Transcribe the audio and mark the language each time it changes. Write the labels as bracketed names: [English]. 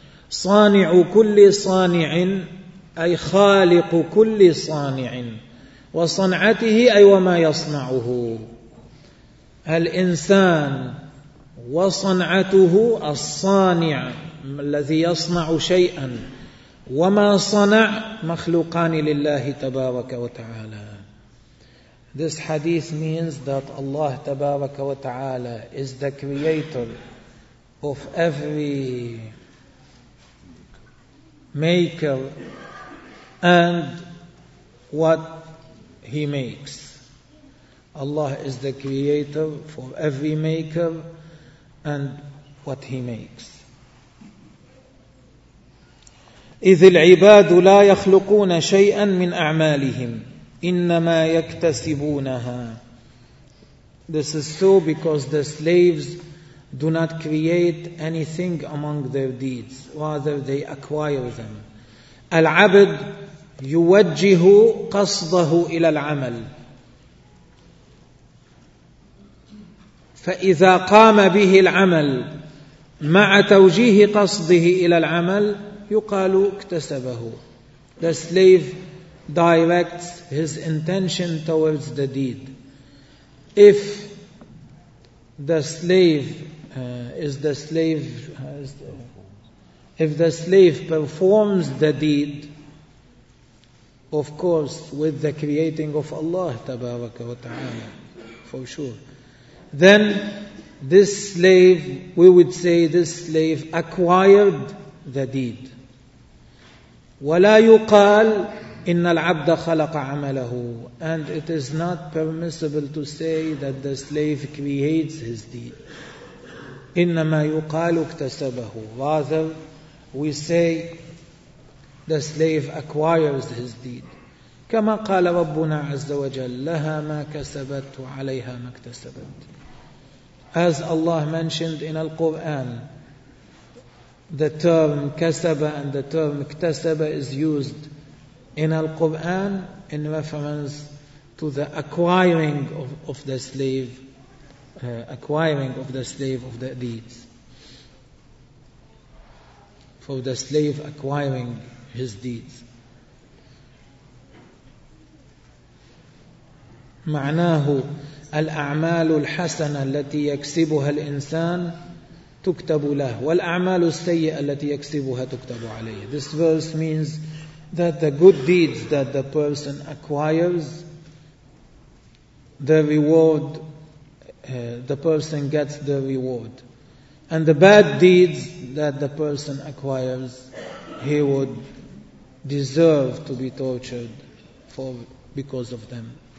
[Arabic] صانع كل صانع أي خالق كل صانع وصنعته أي وما يصنعه. الإنسان وصنعته الصانع الذي يصنع شيئا وما صنع مخلوقان لله تبارك وتعالى. [English] This hadith means that Allah [Arabic] تبارك وتعالى [English] is the creator of every maker and what he makes. Allah is the creator for every maker and what he makes. [Arabic] إذ العباد لا يخلقون شيئا من أعمالهم إنما يكتسبونها. [English] This is so because the slaves do not create anything among their deeds, rather they acquire them. [Arabic] العبد يوجه قصده إلى العمل فإذا قام به العمل مع توجيه قصده إلى العمل يقال اكتسبه. [English] The slave directs his intention towards the deed. If the slave performs the deed, of course, with the creating of Allah [Arabic] tabaraka wa ta'ala, [English] for sure, then this slave, we would say this slave acquired the deed. [Arabic] وَلَا يُقَالْ إِنَّ الْعَبْدَ خَلَقَ عَمَلَهُ. [English] And it is not permissible to say that the slave creates his deed. [Arabic] إنما يقال اكتسبه. [English] Rather, we say the slave acquires his deed. [Arabic] كما قال ربنا عز وجل لها ما كسبت وعليها ما اكتسبت. [English] As Allah mentioned in the Quran, the term كسب and the term اكتسب is used in the Quran in reference to the acquiring of the slave. Acquiring of the slave of the deeds. For the slave acquiring his deeds. [Arabic] معناه الأعمال الحسنة التي يكسبها الإنسان تكتب له والأعمال السيئة التي يكسبها تكتب عليه. [English] This verse means that the good deeds that the person acquires, the reward, the person gets the reward. And the bad deeds that the person acquires, he would deserve to be tortured for because of them.